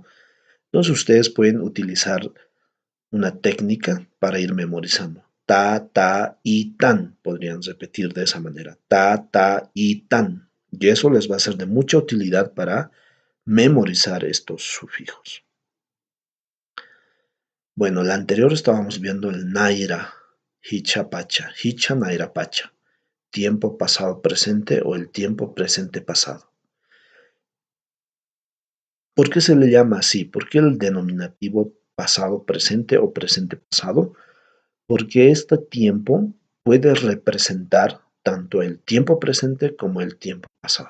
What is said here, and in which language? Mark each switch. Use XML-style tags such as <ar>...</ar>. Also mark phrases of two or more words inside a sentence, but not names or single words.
<es>Entonces ustedes pueden utilizar una técnica para ir memorizando. Ta, ta y tan. Podrían repetir de esa manera. Ta, ta y tan. Y eso les va a ser de mucha utilidad para memorizar estos sufijos. Bueno, la anterior estábamos viendo el</es> <ay>naira, hicha pacha, hicha naira pacha.</ay> <es>Tiempo pasado presente o el tiempo presente pasado. ¿Por qué se le llama así? ¿Por qué el denominativo pasado presente o presente pasado? Porque este tiempo puede representar tanto el tiempo presente como el tiempo pasado.</es>